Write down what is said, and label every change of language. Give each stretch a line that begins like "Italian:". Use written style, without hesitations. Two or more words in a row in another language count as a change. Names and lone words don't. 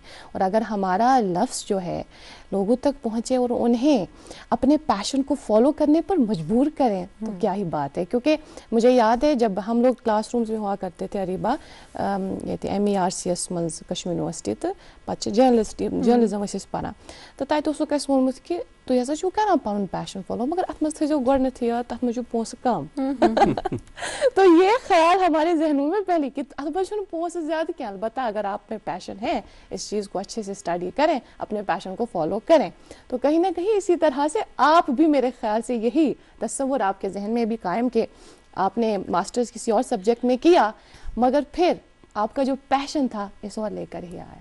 Urdu: اور اگر ہمارا لفظ جو ہے لوگوں تک پہنچے اور انہیں اپنے پیشن کو فالو کرنے پر مجبور کریں تو کیا ہی بات ہے. کیونکہ مجھے یاد ہے جب ہم لوگ کلاس رومز میں ہوا کرتے تھے اریبا, یہ تھی MERCS
Kashmiri: منز کشمیر یونیورسٹی, تو پتہ جرنلزم ٲسۍ پران, تو تتہِ اوسُکھ اَسہِ ووٚنمُت کہِ تُہۍ ہسا چھُو کران پنُن
English: passion follow,
Kashmiri: مگر اتھ منٛز تھٲیزیو گۄڈنیٚتھٕے یاد, تتھ منٛز چھُ پونٛسہٕ کم.
Urdu: تو یہ خیال ہمارے ذہنوں میں پہلے کہ
Kashmiri: اتھ منٛز چھُنہٕ پونٛسہٕ زیادٕ کینٛہہ,
Urdu: البتہ اگر آپ میں پیشن ہے, اس چیز کو اچھے سے اسٹڈی کریں, اپنے پیشن کو فالو کریں, تو کہیں نہ کہیں اسی طرح سے آپ بھی, میرے خیال سے یہی تصور آپ کے ذہن میں بھی قائم کہ آپ نے ماسٹرز کسی اور سبجیکٹ میں کیا, مگر پھر آپ کا جو پیشن تھا اس اور لے کر ہی آیا.